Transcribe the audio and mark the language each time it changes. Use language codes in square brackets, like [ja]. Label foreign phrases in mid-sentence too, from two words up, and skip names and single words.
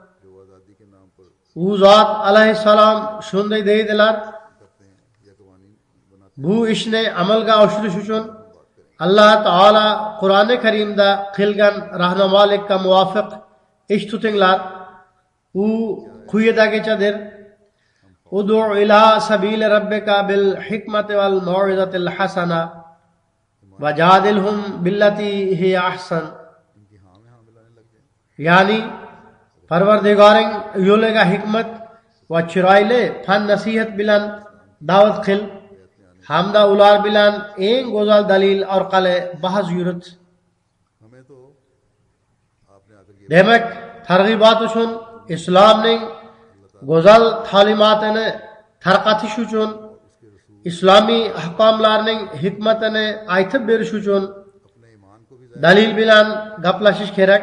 [uz] U zot alayhissalom shunday deydilar: bu ishni amalga oshirish uchun Alloh taolo Qur'oni Karimda qilgan rahnamolikka muvofiq ish tutinglar. U quyidagichadir: [ar] ادع إلى سبيل ربك بالحكمة والموعظة الحسنة وجادلهم بالتي هي أحسن. [uz] Ya'ni Parvardigoring yo'liga hikmat va chiroyli fan nasihat bilan da'vat qil hamda ular bilan eng go'zal dalil orqali bahs yurit. Demak, targ'ibot uchun islomning go'zal ta'limotini tarqatish uchun, islomiy ahkomlarning hikmatini aytib berish uchun dalil bilan gaplashish kerak.